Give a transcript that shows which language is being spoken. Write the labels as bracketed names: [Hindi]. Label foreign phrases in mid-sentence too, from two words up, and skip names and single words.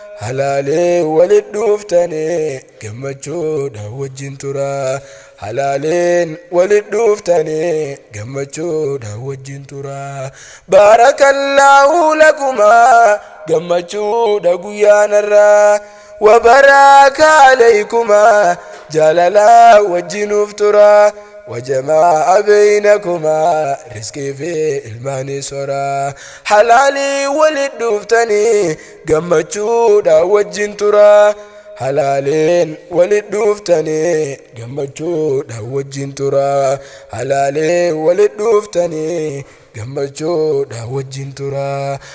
[Oromo] Halaalee walit dhuuftanii, gammachuudha wajjin tura. Halaaleen walit dhuuftanii, gammachuudha wajjin tura. [Arabic] بارك الله لكما, [Oromo] gammachuudha guyyaanarraa. [Arabic] وبارك عليكما، [Oromo] jaalala wajjinuuf tura. [Arabic] وجمع بينكما، [Oromo] rizqii fi ilmaanii sora. Halaalii walit dhuuftanii, gammachuudha wajjin tura. Halaaleen walit dhuuftanii, gammachuudha wajjin tura. Halaaleen walit dhuuftanii, gammachuudha wajjin tura.